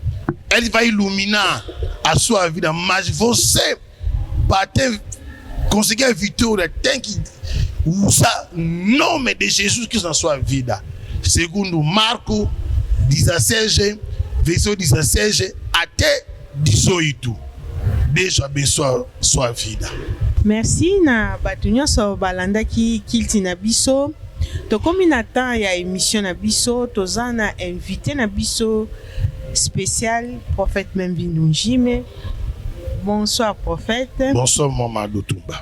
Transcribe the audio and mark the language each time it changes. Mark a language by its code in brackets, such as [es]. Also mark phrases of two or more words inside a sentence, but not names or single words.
[pt] Ele vai iluminar a sua vida. Mas você, para conseguir a vitória, tem que usar o nome de Jesus Cristo na sua vida. Segundo Marcos 16, versículo 16 até 18. Deus abençoe sua vida. [ln] Merci na bato nyonso balandaki kilti na biso. Tokomi na temps ya émission na biso, toza na invité na biso [fr] spécial prophète [ln] Bienvenu Njime. [fr] Bonsoir prophète. Bonsoir Mamadou Toumba.